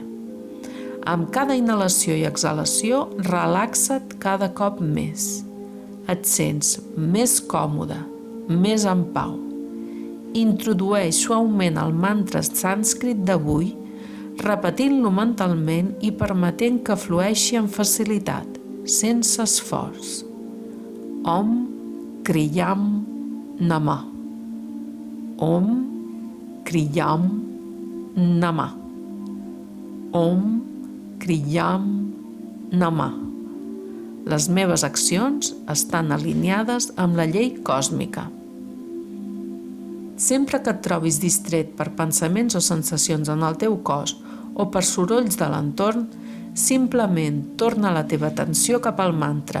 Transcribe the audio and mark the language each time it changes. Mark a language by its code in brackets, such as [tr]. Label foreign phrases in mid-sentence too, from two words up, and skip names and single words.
[ca] Amb cada inhalació i exhalació, relaxa't cada cop més. Et sents més còmode, més en pau. Introdueix suaument el mantra sànscrit d'avui, repetint-lo mentalment i permetent que flueixi amb facilitat, sense esforç. [sa] ॐ क्रियं नमः. ॐ क्रियं नमः. ॐ क्रियं नमः. [ca] Les meves accions estan alineades amb la llei còsmica. Sempre que et trobis distret per pensaments o sensacions en el teu cos o per sorolls de l'entorn, simplement torna la teva atenció cap al mantra.